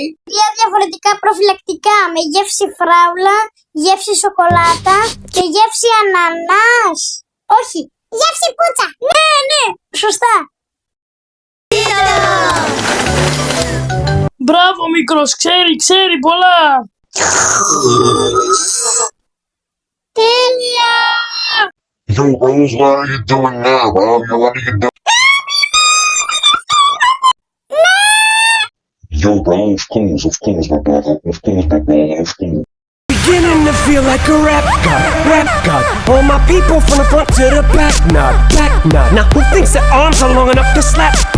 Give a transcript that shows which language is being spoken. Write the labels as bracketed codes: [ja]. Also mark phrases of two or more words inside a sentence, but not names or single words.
[el] Τρία διαφορετικά προφυλακτικά με γεύση φράουλα, γεύση σοκολάτα και γεύση ανανάς. Όχι, γεύση πουτσα. Ναι, σωστά. Μπράβο μικρός, ξέρει πολλά. Τέλεια. [en] Yo, bros, what are you doing now, bro? What are you doing? Yo, bro, of course, my brother. Beginning to feel like a rap god. All my people from the front to the back nod. Now who thinks their arms are long enough to slap box?